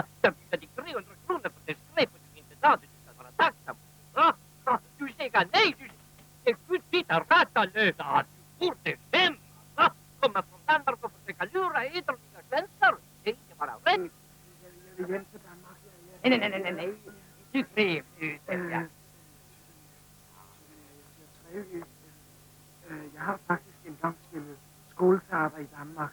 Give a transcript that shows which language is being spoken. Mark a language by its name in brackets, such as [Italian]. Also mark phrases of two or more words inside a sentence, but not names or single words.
[Swedish] Jag bjuder dig 300 kronor för det skräpet du inte sa. Du ska vara tacksam. Va? Du säger nej, du sitter rattalösa. Du borde skämmas, va? Komma från Danmark och försöka lura idrottiga svenskar. Det är inte bara rätt. [Danish] Jeg vil hjem til Danmark. [Swedish] Nej. Du trevlig ut, ja. [Danish] Jeg har faktisk engang spillet skoleteater i Danmark.